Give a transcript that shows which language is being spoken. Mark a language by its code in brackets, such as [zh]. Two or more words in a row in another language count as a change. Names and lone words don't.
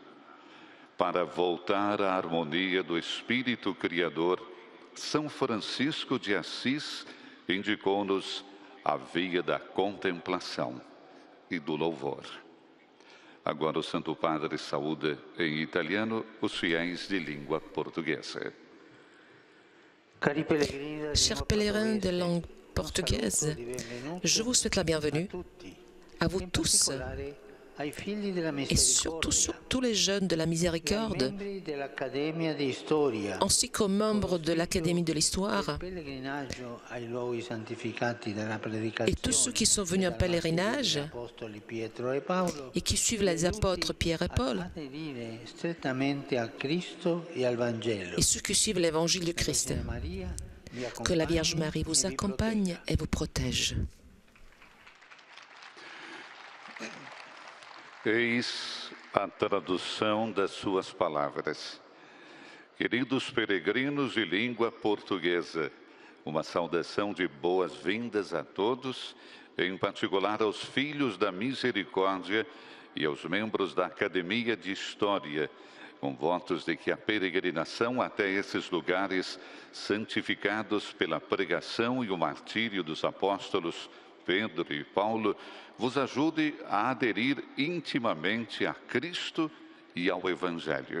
[pt] Para voltar à harmonia do Espírito Criador, São Francisco de Assis indicou-nos a via da contemplação e do louvor. Agora o Santo Padre saúda em italiano os fiéis de língua portuguesa. [fr] Chers pèlerins de langue portugaise, je vous souhaite la bienvenue à vous tous et surtout les jeunes de la miséricorde, ainsi qu'aux membres de l'Académie de l'Histoire et tous ceux qui sont venus en pèlerinage et qui suivent les apôtres Pierre et Paul et ceux qui suivent l'Évangile du Christ. Que la Vierge Marie vous accompagne et vous protège. [pt] Eis a tradução das suas palavras. Queridos peregrinos de língua portuguesa, uma saudação de boas-vindas a todos, em particular aos filhos da misericórdia e aos membros da Academia de História, com votos de que a peregrinação até esses lugares, santificados pela pregação e o martírio dos apóstolos Pedro e Paulo, vos ajude a aderir intimamente a Cristo e ao Evangelho.